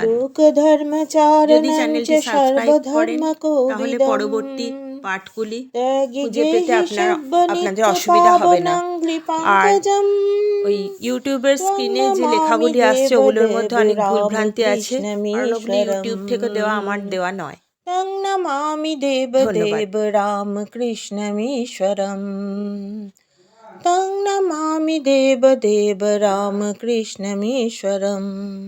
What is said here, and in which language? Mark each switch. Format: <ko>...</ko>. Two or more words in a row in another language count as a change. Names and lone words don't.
<bn>যদি চ্যানেলটি সাবস্ক্রাইব করেন তাহলে পরবর্তী পাঠগুলি খুঁজে পেতে আপনাদের অসুবিধা হবে না। আর ওই ইউটিউবের স্ক্রিনে যে লেখাগুলি আসছে ওগুলোর মধ্যে অনেক ভুলভ্রান্তি আছে, কারণ ওগুলি ইউটিউব থেকে দেওয়া, আমার দেওয়া নয়।</bn> <sa>तं नमामि देवदेव रामकृष्णमीश्वरम्। तं नमामि देवदेव रामकृष्णमीश्वरम्।</sa>